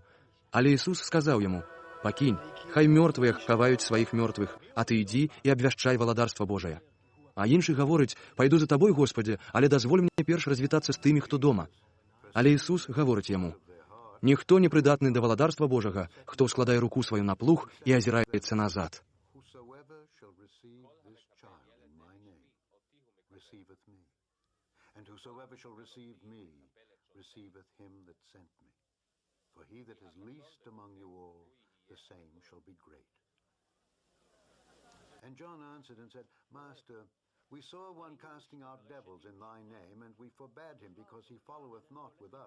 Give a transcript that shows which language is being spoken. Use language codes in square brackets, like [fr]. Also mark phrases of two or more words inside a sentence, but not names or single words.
[be] Але Ісус сказаў яму: «Пакінь, хай мёртвыя хаваюць сваіх мёртвых, а ты ідзі і абвяшчай валадарства Божае». А іншы гаворыць: «Пайду за табой, Господзе, але дазволь мне перш развітацца з тымі, хто дома». Але Ісус гаворыць яму: «Ніхто не прыдатны да валадарства Божага, хто складае руку сваю на плуг і азіраецца назад». [en] Whosoever shall receive this child in my name receiveth me, and whosoever shall receive me receiveth him that sent me. For he that is least among you all, the same shall be great. And John answered and said, Master, we saw one casting out devils in thy name, and we forbade him, because he followeth not with us.